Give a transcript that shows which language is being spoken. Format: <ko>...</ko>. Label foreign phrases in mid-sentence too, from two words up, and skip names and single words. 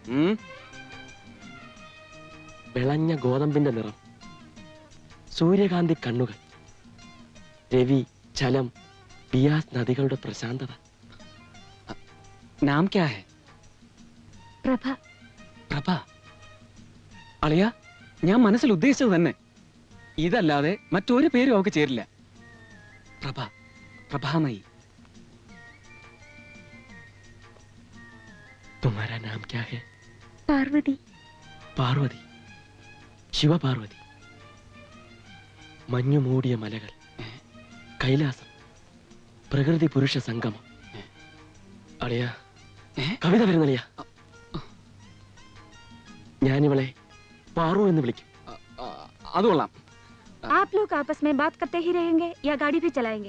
<ml>വിളഞ്ഞ ഗോതമ്പിന്റെ നിറം, സൂര്യകാന്തി കണ്ണുകൾ, രവി, ചലം, ബിയാസ് നദികളുടെ പ്രശാന്തത.</ml> <hi>नाम क्या है?</hi> <ml>പ്രഭ. പ്രഭ. അളിയ, ഞാൻ മനസ്സിൽ ഉദ്ദേശിച്ചത് തന്നെ. ഇതല്ലാതെ മറ്റൊരു പേരും അവൾക്ക് ചേരില്ല. പ്രഭ, പ്രഭാമയി.</ml> <hi>तुम्हारा नाम क्या है?</hi> <ml>പാർവതി. പാർവതി, ശിവപാർവതി. മഞ്ഞു മൂടിയ മലകൾ, കൈലാസം, പ്രകൃതി പുരുഷ സംഗമം. അളിയ, കവിത വരുന്നളിയ. ഞാനിവളെ പാറു എന്ന് വിളിക്കും. അത് കൊള്ളാം.</ml> <hi>आप लोग आपस में बात करते ही रहेंगे या गाड़ी भी चलाएंगे?</hi>